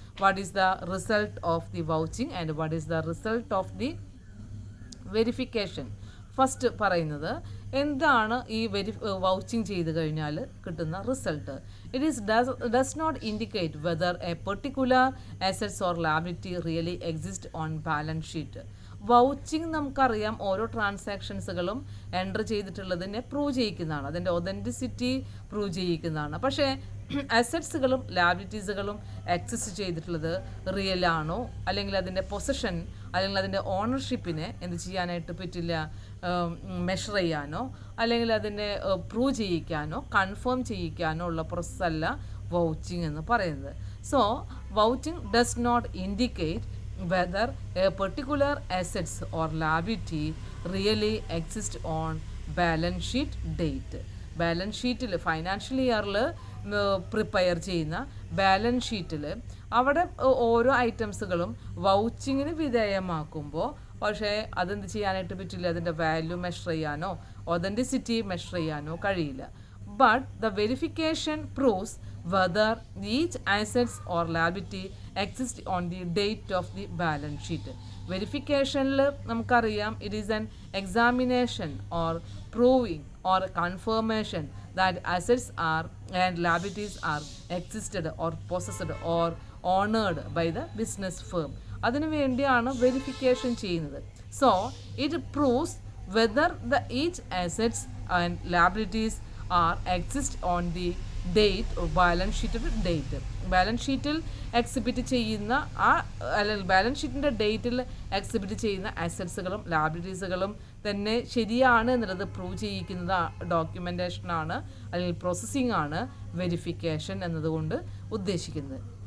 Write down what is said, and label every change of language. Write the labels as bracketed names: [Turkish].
[English] What is the result of the vouching and what is the result of the verification? [Malayalam] First പറയുന്നത് എന്താണ് ഈ vouching ചെയ്ത് കഴിഞ്ഞാൽ കിട്ടുന്ന result. [English] It is does not indicate whether a particular assets or liability really exist on balance sheet. [Malayalam] Vouching നമുക്കറിയാം ഓരോ ട്രാൻസാക്ഷൻസുകളും enter ചെയ്തിട്ടുള്ളതിനെ prove ചെയ്യിക്കുന്നതാണ്, അതിൻ്റെ authenticity prove ചെയ്യിക്കുന്നതാണ്. പക്ഷേ അസറ്റ്സുകളും ലയബിലിറ്റീസുകളും എക്സിസ്റ്റ് ചെയ്തിട്ടുള്ളത് റിയൽ ആണോ അല്ലെങ്കിൽ അതിൻ്റെ പൊസഷൻ അല്ലെങ്കിൽ അതിൻ്റെ ഓണർഷിപ്പിനെ എന്ത് ചെയ്യാനായിട്ട് പറ്റില്ല, മെഷർ ചെയ്യാനോ അല്ലെങ്കിൽ അതിനെ പ്രൂവ് ചെയ്യിക്കാനോ കൺഫേം ചെയ്യിക്കാനോ ഉള്ള പ്രോസസ്സല്ല വൗച്ചിങ് എന്ന് പറയുന്നത്. [English] So vouching does not indicate whether a particular assets or liability really exist on balance sheet date. [Malayalam] Balance ഷീറ്റിൽ ഫൈനാൻഷ്യൽ ഇയറിൽ പ്രിപ്പയർ ചെയ്യുന്ന ബാലൻസ് ഷീറ്റിൽ അവിടെ ഓരോ ഐറ്റംസുകളും വൗച്ചിങ്ങിന് വിധേയമാക്കുമ്പോൾ പക്ഷേ അതെന്ത് ചെയ്യാനായിട്ട് പറ്റില്ല, അതിൻ്റെ വാല്യൂ മെഷർ ചെയ്യാനോ ഒതൻറ്റിസിറ്റി മെഷർ ചെയ്യാനോ കഴിയില്ല. [English] But the verification proves whether each assets or liability exist on the date of the balance sheet. [Malayalam] വെരിഫിക്കേഷനിൽ നമുക്കറിയാം [English] it is an examination or proving or confirmation that assets are and liabilities are existed or possessed or honored by the business firm. [Malayalam] അതിനു വേണ്ടിയാണ് verification ചെയ്യുന്നത്. [English] So it proves whether the each assets and liabilities are exist on the date or balance sheet date. [Malayalam] Balance ഷീറ്റിൽ exhibit ചെയ്യുന്ന അല്ലെങ്കിൽ balance ഷീറ്റിൻ്റെ ഡേറ്റിൽ exhibit ചെയ്യുന്ന അസറ്റ്സുകളും ലയബിലിറ്റീസുകളും തന്നെ ശരിയാണ് എന്നുള്ളത് പ്രൂവ് ചെയ്യിക്കുന്ന ഡോക്യുമെൻറ്റേഷനാണ് അല്ലെങ്കിൽ പ്രോസസ്സിംഗ് ആണ് വെരിഫിക്കേഷൻ എന്നതുകൊണ്ട് ഉദ്ദേശിക്കുന്നത്.